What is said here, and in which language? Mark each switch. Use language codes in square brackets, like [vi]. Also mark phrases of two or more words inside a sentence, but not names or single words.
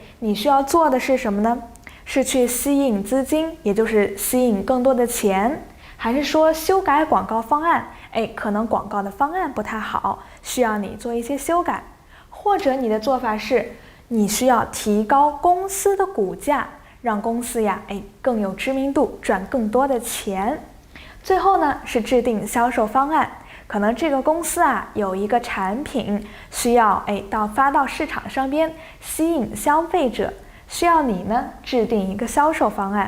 [zh] 你需要做的是什麼呢？是去吸引資金，也就是吸引更多的錢，還是說修改廣告方案？可能廣告的方案不太好，需要你做一些修改，或者你的做法是你需要提高公司的股價，讓公司呀更有知名度，賺更多的錢。最後呢是制定銷售方案，可能这個公司有一個產品需要發到市場上邊吸引消費者，需要你呢制定一個銷售方案。